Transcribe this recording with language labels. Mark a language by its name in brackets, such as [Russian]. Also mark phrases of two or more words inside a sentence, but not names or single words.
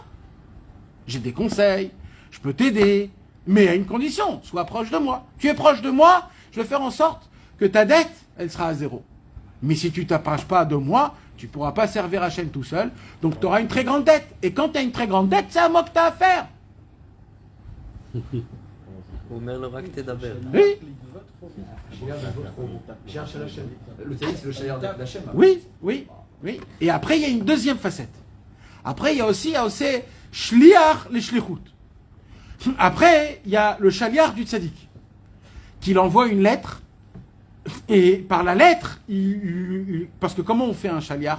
[French] J'ai des conseils, je peux t'aider, mais à une condition, sois proche de moi. Tu es proche de moi, je vais faire en sorte que ta dette, elle sera à zéro. Mais si tu ne t'approches pas de moi, tu ne pourras pas servir Hachem tout seul, donc tu auras une très grande dette. Et quand tu as une très grande dette, c'est à moi que tu as à faire. [Hebrew] הוא אומר לו רק תדבר. [French] Oui, Le tzaddik, c'est le shayar d'Hachem. oui, oui, oui. Et après, il y a une deuxième facette. Après, il y a aussi [Hebrew] שליח לשליחות. [French] Après, il y a le shaliach du tzaddik, qu'il envoie une lettre, et par la lettre, parce que comment on fait un shaliach?